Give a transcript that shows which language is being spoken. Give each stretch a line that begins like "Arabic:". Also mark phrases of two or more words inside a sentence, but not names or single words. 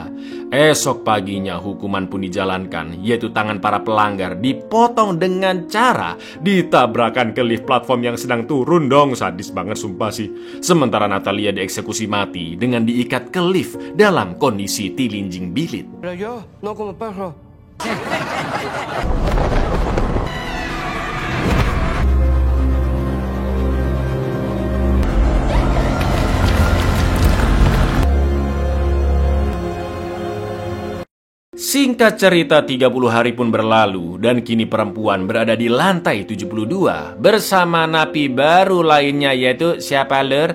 Indonesian: Esok paginya hukuman pun dijalankan, yaitu tangan para pelanggar dipotong dengan cara ditabrakan ke
English: lift platform
Indonesian: yang sedang turun dong. Sadis banget sumpah sih. Sementara Natalia dieksekusi mati dengan diikat ke lift dalam kondisi tilinjing bilit.
Spanish: Pero yo, no como perro.
Indonesian: Singkat cerita 30 hari pun berlalu dan kini perempuan berada di lantai 72 bersama napi baru lainnya, yaitu siapa, lur?